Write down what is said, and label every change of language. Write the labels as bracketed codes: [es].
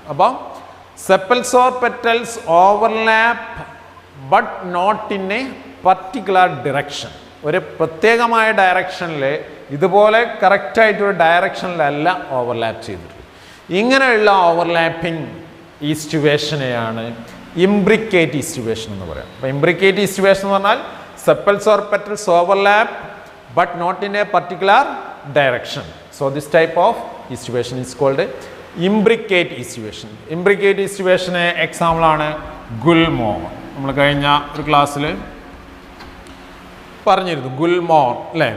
[en] അപ്പോൾ sepals or petals overlap but not in a particular direction. [ml] ഒരു പ്രത്യേകമായ ഡയറക്ഷനിൽ ഇതുപോലെ കറക്റ്റായിട്ടൊരു ഡയറക്ഷനിലല്ല ഓവർലാപ്പ് ചെയ്തിട്ടുള്ളത്. ഇങ്ങനെയുള്ള ഓവർലാപ്പിംഗ് ഈസ്റ്റുവേഷനെയാണ് ഇംബ്രിക്കേറ്റ് ഈസ്റ്റുവേഷൻ എന്ന് പറയാം. അപ്പോൾ ഇംബ്രിക്കേറ്റ് ഈസ്റ്റുവേഷൻ എന്ന് പറഞ്ഞാൽ [en] sepals or petals overlap but not in a particular direction. So this type of eastuvation is called imbricate eastuvation. Imbricate eastuvation example ആണ് ഗുൽമോർ. [ml] നമ്മൾ കഴിഞ്ഞ ഒരു ക്ലാസ്സിൽ പറഞ്ഞിരുന്നു ഗുൽമോർ അല്ലേ?